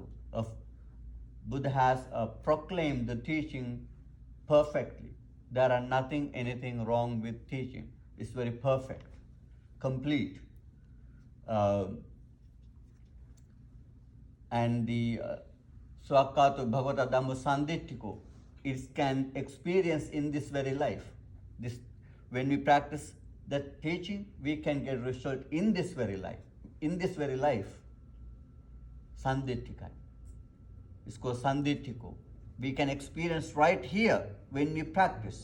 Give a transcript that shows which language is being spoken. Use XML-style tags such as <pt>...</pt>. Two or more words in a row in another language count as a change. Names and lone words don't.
<en>Buddha has proclaimed the teaching perfectly. There are anything wrong with teaching. It's very perfect, complete.</en> <pi>And the swakkhatu bhagavata dhamma sanditthiko,</pi> <en>it can experience in this very life. When we practice that teaching, we can get result in this very life. In this very life, sanditthika. It's called sanditthiko. We can experience right here when we practice.</en>